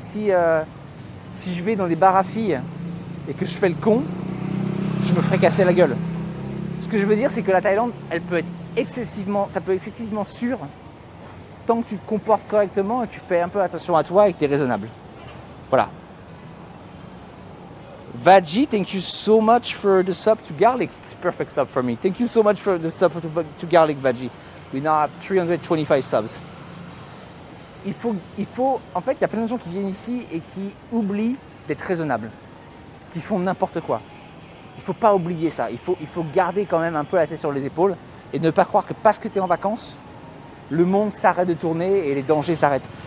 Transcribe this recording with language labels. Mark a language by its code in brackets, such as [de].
[fr] Si je vais dans des bars à filles et que je fais le con, je me ferai casser la gueule. Ce que je veux dire, c'est que la Thaïlande, ça peut être excessivement sûr tant que tu te comportes correctement et que tu fais un peu attention à toi et que tu es raisonnable. Voilà. [en] Veggie, thank you so much for the sub to garlic. It's a perfect sub for me. Thank you so much for the sub to garlic, Veggie. We now have 325 subs. [fr] Il faut, en fait, il y a plein de gens qui viennent ici et qui oublient d'être raisonnables, qui font n'importe quoi. Il ne faut pas oublier ça. Il faut garder quand même un peu la tête sur les épaules et ne pas croire que parce que tu es en vacances, le monde s'arrête de tourner et les dangers s'arrêtent.